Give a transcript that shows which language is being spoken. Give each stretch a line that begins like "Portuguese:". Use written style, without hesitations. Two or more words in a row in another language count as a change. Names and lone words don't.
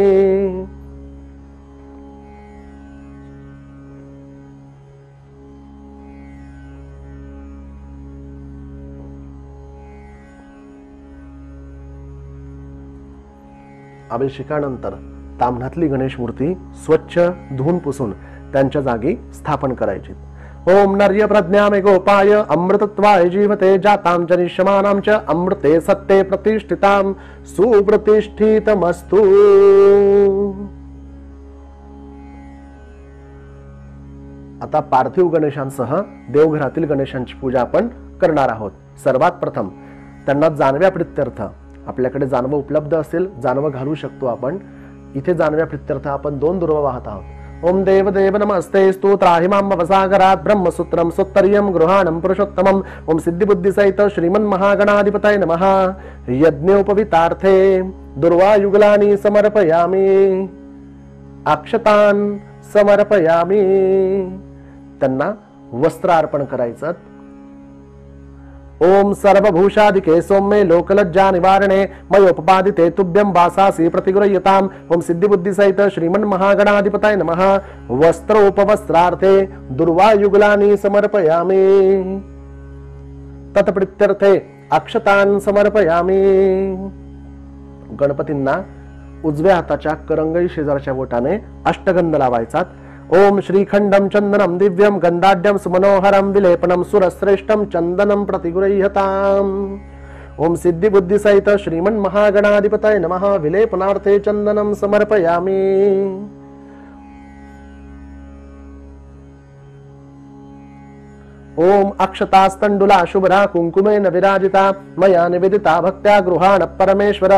Marathi: अभिषेकानंतर ताम्हणातली गणेश मूर्ती स्वच्छ धुवून पुसून त्यांच्या जागी स्थापन करायची.
Sanskrit: ओम नर्य प्रज्ञामे गोपाय अमृतत्वाय जीवते जातां जनिष्यमानां च अमृते सत्ते प्रतिष्ठितां सुप्रतिष्ठितमस्तु.
Marathi: आता पार्थिव गणेशांसह देवघरातील गणेशांची पूजा आपण करणार आहोत. सर्वात प्रथम त्यांना जानव्या प्रित्यर्थ, आपल्याकडे जानवं उपलब्ध असेल जानवं घालू शकतो आपण. इथे जानव्या प्रित्यर्थ आपण 2 दुर्वा वाहत आहोत.
Sanskrit: ओम देव देव नमस्ते स्तोत्राहिमां वसागरात् ब्रह्मसूत्रं सुत्तर्यं गृहाणं पुरुषोत्तमम्. ओम सिद्धिबुद्धि सहित श्रीमन् महागणाधिपतये नमः. यज्ञोपवितार्थे दुर्वायुगलानि समर्पयामि अक्षतान् समर्पयामि.
Marathi: त्यांना वस्त्र अर्पण करायचं.
Sanskrit: ओम सर्वभूषादिके सौम्ये लोकलज्जा निवारणे मयोपपादिते तुभ्यं वासासि प्रतिगृह्यताम्. ओम सिद्धिबुद्धि सहित श्रीमन् महागणाधिपतये नमः. वस्त्रोपवस्त्रार्थे दुर्वायुगलानि समर्पयामि तत्प्रीत्यर्थे अक्षतान् समर्पयामि.
Marathi: गणपतींना उजव्या हाताच्या करंगळी शेजारच्या बोटाने अष्टगंध लावायचा.
Sanskrit: ओम श्रीखंडं चंदनं दिव्यं गंधाढ्यं सुमनोहरं विलेपनं सुरश्रेष्ठं चंदनं प्रतिगृह्यताम्. ओम सिद्धिबुद्धि सहित श्रीमन् महागणाधिपतये नमः. विलेपनार्थे चंदनं समर्पयामि. ओम अक्षतास्तंडुला शुभ्रा कुंकुमेन विराजिता मया निवेदिता भक्त्या गृहाण परमेश्वर.